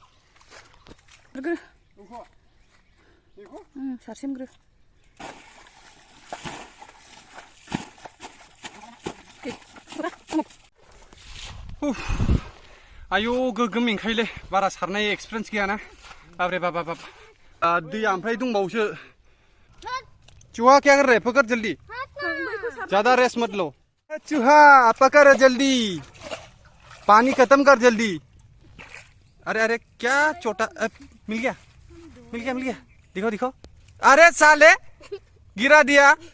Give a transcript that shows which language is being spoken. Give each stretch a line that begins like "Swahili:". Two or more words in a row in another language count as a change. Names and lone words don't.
Bodo: सारसिमग्रो आयौ गोगोम मेंखायोलै बारा सारनाय एक्सपिरियेन्स गैयाना बाब्रे बाबा दैया ओमफ्राय दंबावोसो
Hindi: चूहा क्या कर रहे पकड़ जल्दी ज्यादा रेस्ट मत लो चूहा पकड़ जल्दी पानी खत्म कर जल्दी अरे अरे क्या छोटा मिल गया दिखो दिखो अरे साले गिरा दिया